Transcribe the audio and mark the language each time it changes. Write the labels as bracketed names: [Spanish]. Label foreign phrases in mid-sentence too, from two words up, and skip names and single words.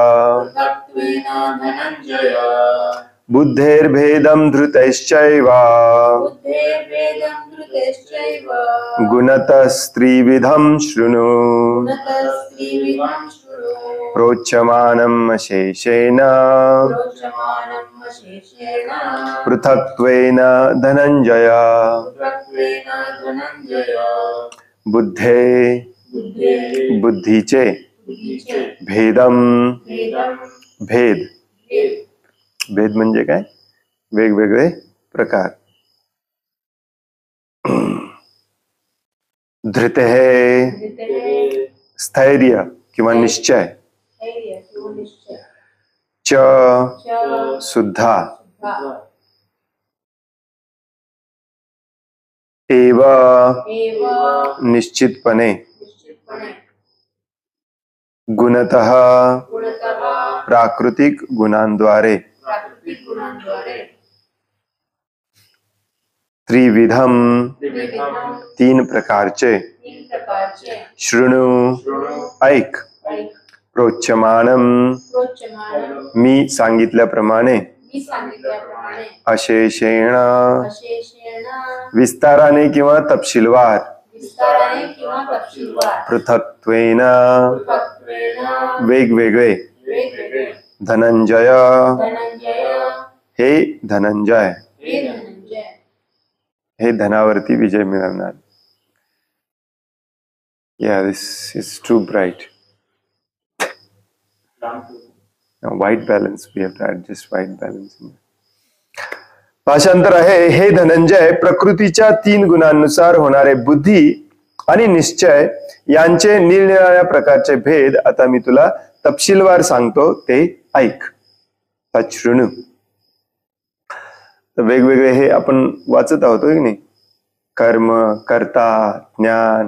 [Sanskrit] बुद्धेर्भेदं धृतश्चैव गुणतस्त्रिविधं शृणु प्रोच्यमानम् अशेषेण पृथक्त्वेन धनञ्जय. [Marathi] बुद्धीचे भेदम भेद म्हणजे काय? वेगवेगळे प्रकार. धृते स्थैर्य किंवा निश्चय, च सुद्धा, एव निश्चितपणे, गुणतः प्राकृतिक गुणांद्वारे, त्रिविधम 3 प्रकारचे, शृणु ऐक, प्रोच्यमानम मी सांगितल्याप्रमाणे, अशेषेण विस्ताराने किंवा तपशीलवार, पृथक्त्वेन वेगवेगळे, धनंजय हे धनंजय, हे धनावरती विजय मिळवणार. [English] Yeah, this is too bright. Now, white balance, we have to adjust white balance. [Marathi] भाषांतर आहे, हे धनंजय, प्रकृतीच्या 3 गुणांनुसार होणारे बुद्धी आणि निश्चय यांचे निरनिराळ्या प्रकारचे भेद आता मी तुला तपशीलवार सांगतो, ते ऐक, तच्छृणु. तर वेगवेगळे हे आपण वाचत आहोत की नाही, कर्म, कर्ता, ज्ञान.